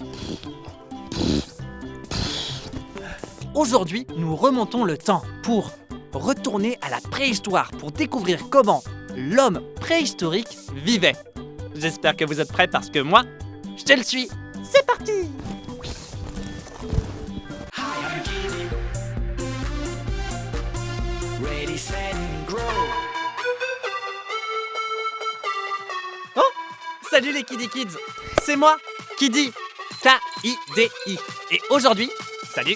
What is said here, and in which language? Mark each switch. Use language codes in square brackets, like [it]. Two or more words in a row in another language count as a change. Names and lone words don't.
[fr] Aujourd'hui, nous remontons le temps pour retourner à la préhistoire pour découvrir comment l'homme préhistorique vivait. J'espère que vous êtes prêts parce que moi, je le suis. C'est parti! [en] Ready, set, grow. Oh! [fr] Salut les Kiddy Kids! C'est moi, Kiddy! K-I-D-I. Et aujourd'hui, salut!